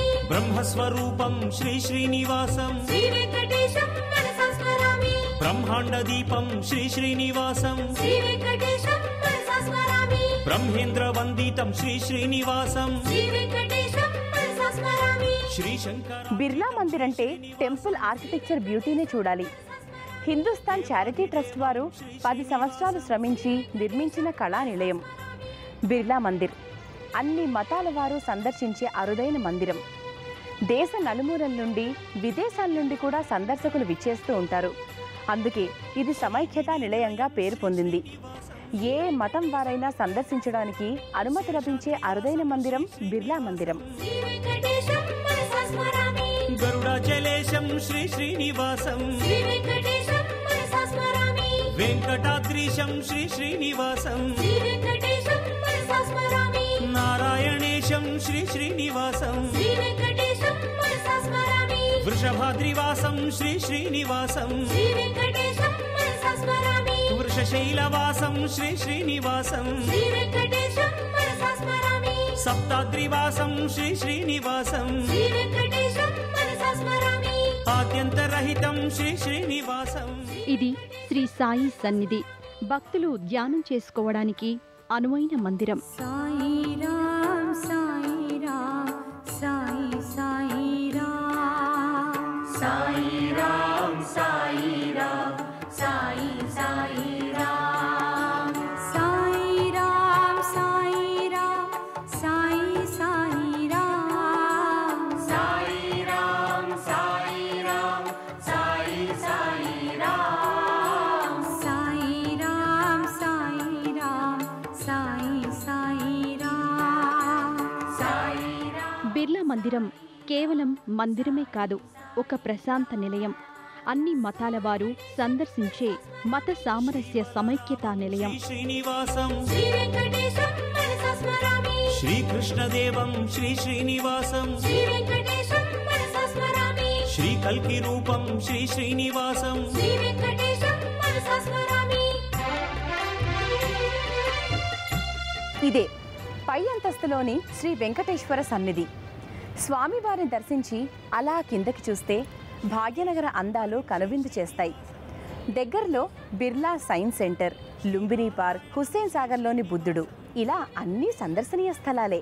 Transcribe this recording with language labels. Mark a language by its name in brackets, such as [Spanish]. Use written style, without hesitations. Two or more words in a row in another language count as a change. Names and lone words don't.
[Sanskrit] ब्रह्मस्वरूपं श्री श्रीनिवासं श्री वेंकटेशं मनसा स्मरामि ब्रह्मांडदीपं श्री श्रीनिवासं श्री वेंकटेशं मनसा स्मरामि ब्रह्मेन्द्रवन्दितं श्री श्रीनिवासं श्री वेंकटेशं मनसा स्मरामि श्री शंकर [Telugu] బిర్లా మందిర్ అంటే [English] temple architecture [Telugu] బ్యూటీని చూడాలి. హిందుస్థాన్ చారిటీ ట్రస్ట్ వారు 10 సంవత్సరాలు శ్రమించి నిర్మించిన కళా నిలయం బిర్లా మందిర్. అన్ని మతాల వారు సందర్శించే అరుదైన మందిరం. దేశ నలుమూలల నుండి విదేశాల నుండి కూడా సందర్శకులు విచ్చేస్తూ ఉంటారు. అందుకే ఇది సమైక్యతా నిలయంగా పేరు పొందింది. ఏ మతం వారైనా సందర్శించడానికి అనుమతి లభించే అరుదైన మందిరం బిర్లా మందిరం. [Sanskrit] श्री वेंकटेशं मनसा स्मरामि गरुडाचलेशं श्री श्रीनिवासं श्री वेंकटेशं मनसा स्मरामि वेंकटाद्रीशं श्री श्रीनिवासं श्री वेंकटेशं मनसा स्मरामि नारायणेशं श्री श्रीनिवासं श्री वेंकटेशं मनसा स्मरामि वृषभाद्रिवासं श्री श्रीनिवासं श्री वेंकटेशं मनसा स्मरामि वृषशैलवासं श्री श्रीनिवासं श्री वेंकटेशं मनसा स्मरामि सप्ताद्रिवासं श्री श्रीनिवासं श्री वेंकटेशं मनसा स्मरामि आद्यन्तरहितं श्री श्रीनिवासं [Telugu] ఇది శ్రీ సాయి సన్నిధి. భక్తులు ధ్యానం చేసుకోవడానికి అనువైన మందిరం. साई राम साई राम साई साई राम साई राम साई राम साई साई राम साई राम साई राम साई साई राम साई राम साई राम साई साई राम साई राम साई राम साई साई राम साई राम బిర్లా మందిరం కేవలం మందిరమే కాదు, ఒక ప్రశాంత నిలయం. అన్ని మతాల వారు సందర్శించే మత సామరస్య సమైక్యతా నిలయం. [Sanskrit] श्री श्रीनिवासं श्री वेंकटेशं मनसा स्मरामि श्रीकृष्णदेवं श्री श्रीनिवासं श्री वेंकटेशं मनसा स्मरामि श्रीकल्किरूपं श्री श्रीनिवासं श्री वेंकटेशं मनसा स्मरामि [Telugu] ఇదే పై అంతస్తులోని శ్రీ వెంకటేశ్వర సన్నిధి. స్వామివారిని దర్శించి అలా కిందకి చూస్తే భాగ్యనగర అందాలు కనువిందు చేస్తాయి. దగ్గరలో బిర్లా సైన్స్ సెంటర్, లుంబిని పార్క్, హుస్సేన్ సాగర్లోని బుద్ధుడు, ఇలా అన్ని సందర్శనీయ స్థలాలే.